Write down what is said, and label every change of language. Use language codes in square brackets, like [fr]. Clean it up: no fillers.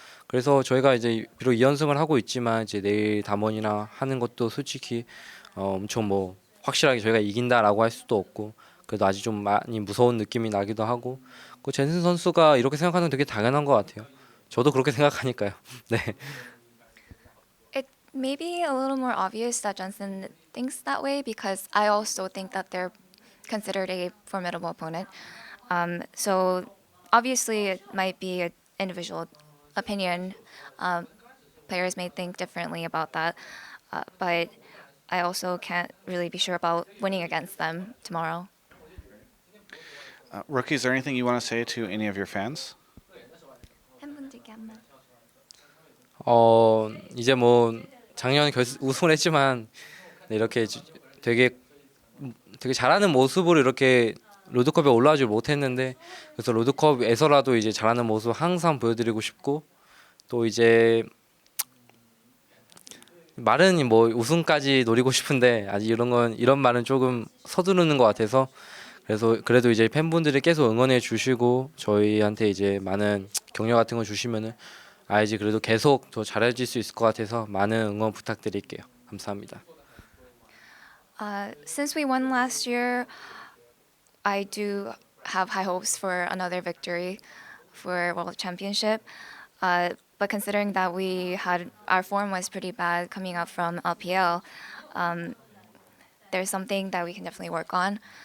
[ko] 그래서 저희가 이제 비록 2연승을 하고 있지만 이제 내일 담원이나 하는 것도 솔직히 엄청 뭐 확실하게 저희가 이긴다라고 할 수도 없고 그래도 아직 좀 많이 무서운 느낌이 나기도 하고 그 젠슨 선수가 이렇게 생각하는 건 되게 당연한 것 같아요. 저도 그렇게 생각하니까요. 네. [en] It may be a little more obvious that Jensen thinks that way because I also think that they're considered a formidable opponent. So obviously it might be an individual opinion. Players may think differently about that, but I also can't really be sure about winning against them tomorrow. Rookie, is there anything you want to say to any of your fans? [ko] 팬분들께 한 말. 이제 뭐 작년 우승을 했지만 네, 이렇게 되게 잘하는 모습으로 이렇게 롤드컵에 올라가지 못했는데 그래서 롤드컵에서라도 이제 잘하는 모습 항상 보여드리고 싶고 또 이제 말은 뭐 우승까지 노리고 싶은데 아직 이런 말은 조금 서두르는 것 같아서 그래서 그래도 이제 팬분들이 계속 응원해 주시고 저희한테 이제 많은 격려 같은 거 주시면은 IG 그래도 계속 더 잘해질 수 있을 것 같아서 많은 응원 부탁드릴게요. 감사합니다. [en] Since we won last year, I do have high hopes for another victory for World Championship. But considering that our form was pretty bad coming up from LPL, there's something that we can definitely work on.